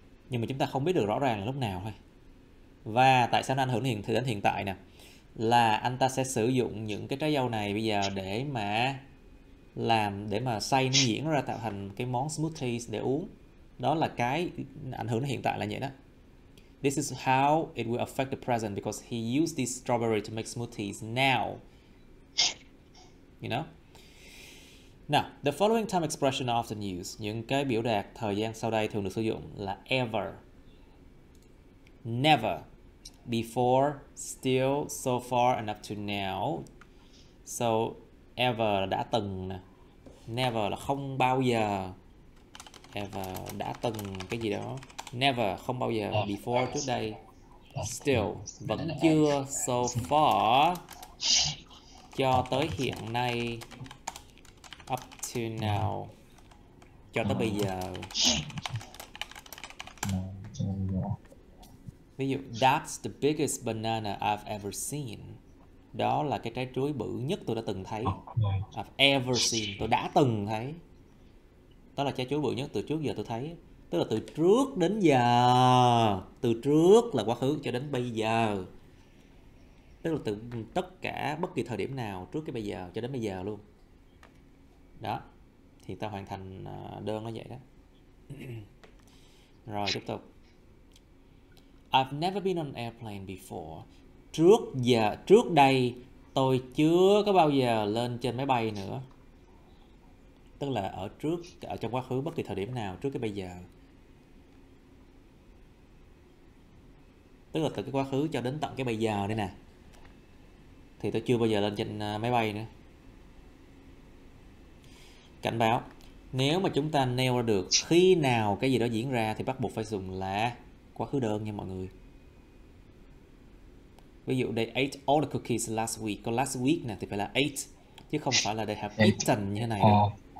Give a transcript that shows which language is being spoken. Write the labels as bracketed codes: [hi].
[vi] Nhưng mà chúng ta không biết được rõ ràng là lúc nào thôi. Và tại sao nó ảnh hưởng đến hiện tại nè? Là anh ta sẽ sử dụng những cái trái dâu này bây giờ để mà xay nó diễn ra tạo thành cái món smoothies để uống. Đó là cái ảnh hưởng đến hiện tại là vậy đó. [en] This is how it will affect the present because he used this strawberry to make smoothies now. You know? Now, the following time expression are often used. [vi] Những cái biểu đạt thời gian sau đây thường được sử dụng là [en] ever, never, before, still, so far, and up to now. [vi] So, ever là đã từng nè. Never là không bao giờ. Ever đã từng cái gì đó. Never không bao giờ. Before trước đây. Still vẫn chưa. So far cho tới hiện nay. Up to now cho tới bây giờ. Ví dụ [en] that's the biggest banana I've ever seen. [vi] Đó là cái trái chuối bự nhất tôi đã từng thấy. [en] I've ever seen, [vi] tôi đã từng thấy. Đó là trái chuối bự nhất từ trước giờ tôi thấy. Tức là từ trước đến giờ. Từ trước là quá khứ cho đến bây giờ. Tức là từ tất cả bất kỳ thời điểm nào trước cái bây giờ cho đến bây giờ luôn. Đó. Thì ta hoàn thành đơn nó vậy đó. Rồi tiếp tục. [en] I've never been on an airplane before. [vi] Trước đây tôi chưa có bao giờ lên trên máy bay nữa. Tức là ở trong quá khứ bất kỳ thời điểm nào trước cái bây giờ. Tức là từ cái quá khứ cho đến tận cái bây giờ đây nè. Thì tôi chưa bao giờ lên trên máy bay nữa. Cảnh báo. Nếu mà chúng ta nêu ra được khi nào cái gì đó diễn ra thì bắt buộc phải dùng là quá khứ đơn nha mọi người. Ví dụ [en] they ate all the cookies last week. [vi] Còn last week nè thì phải là ate. Chứ không phải là [en] they have eaten [vi] như thế này đâu.